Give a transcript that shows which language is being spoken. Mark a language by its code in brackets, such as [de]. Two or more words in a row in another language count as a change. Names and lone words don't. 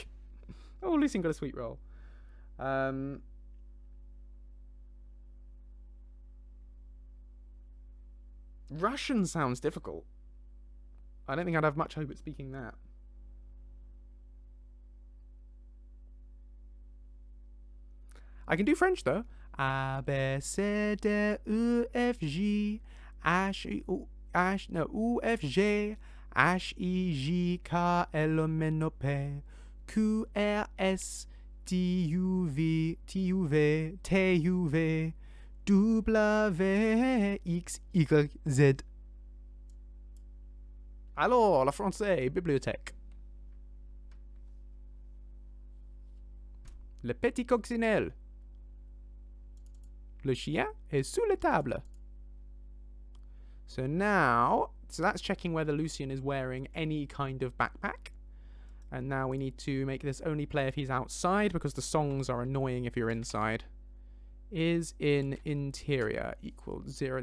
[en] Oh, Lucien got a sweet roll. Russian sounds difficult. I don't think I'd have much hope at speaking that. I can do French though. A B C D E F G H I U F G H I J K L M N O P Q R S T U V T U V W X Y Z. [fr] Alors, la français, bibliothèque. Le petit coccinelle. Le chien est sous la table. [en] So now, that's checking whether Lucien is wearing any kind of backpack. And now we need to make this only play if he's outside, because the songs are annoying if you're inside. Is in interior equal 0.